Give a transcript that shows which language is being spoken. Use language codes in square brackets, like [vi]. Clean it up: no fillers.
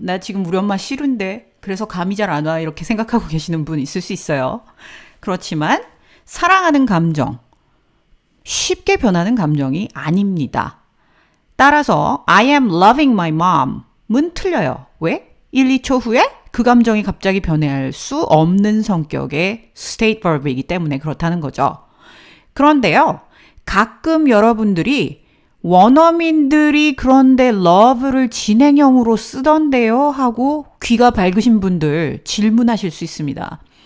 [ko] 나 지금 우리 엄마 싫은데 그래서 감이 잘 안 와 이렇게 생각하고 계시는 분 있을 수 있어요. 그렇지만 사랑하는 감정, 쉽게 변하는 감정이 아닙니다. 따라서 [en] I am loving my mom은 [ko] 틀려요. 왜? 1, 2초 후에 그 감정이 갑자기 변할 수 없는 성격의 state verb이기 때문에 그렇다는 거죠. 그런데요, 가끔 여러분들이 원어민들이 그런데 love를 진행형으로 쓰던데요 하고 귀가 밝으신 분들 질문하실 수 있습니다.